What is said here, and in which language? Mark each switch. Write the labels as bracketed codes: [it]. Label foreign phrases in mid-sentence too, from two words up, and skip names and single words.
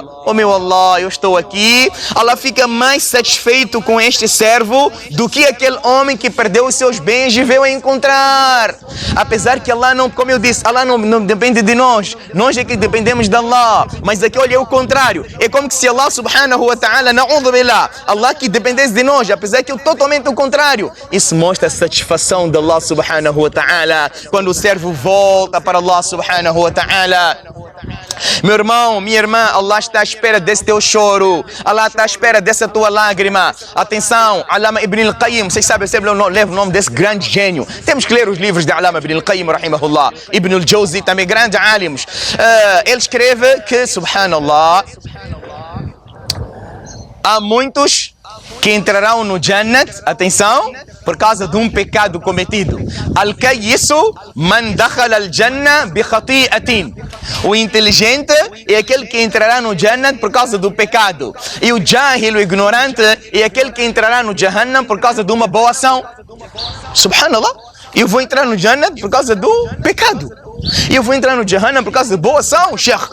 [pt] Oh meu Allah, eu estou aqui. Allah fica mais satisfeito com este servo do que aquele homem que perdeu os seus bens e veio a encontrar. Apesar que Allah não, como eu disse, Allah não depende de nós. Nós é que dependemos de Allah. Mas aqui olha é o contrário. É como que se Allah [ar] سبحانه وتعالى, نعوذ بالله, [pt] Allah que dependesse de nós, apesar que é totalmente o contrário. Isso mostra a satisfação de Allah [ar] سبحانه وتعالى [pt] quando o servo volta para Allah [ar] سبحانه وتعالى. [pt] Meu irmão, minha irmã, Allah está à espera desse teu choro. Allah está à espera dessa tua lágrima. Atenção, Allama Ibn al-Qayyim, vocês sabem, eu sempre levo o nome desse grande gênio. Temos que ler os livros de Allama Ibn al-Qayyim, rahimahullah. Ibn al-Jawzi, também grandes alimos. Ele escreve que, subhanallah, há muitos que entrarão no Jannat, atenção, por causa de um pecado cometido. [ar] الكيس من دخل الجنة بخطيئة. [pt] O inteligente é aquele que entrará no Jannat por causa do pecado. E o Jahil, o ignorante, é aquele que entrará no Jahannam por causa de uma boa ação. Subhanallah. Eu vou entrar no Jannat por causa do pecado. E eu vou entrar no Jahannam por causa de boa ação, Sheikh.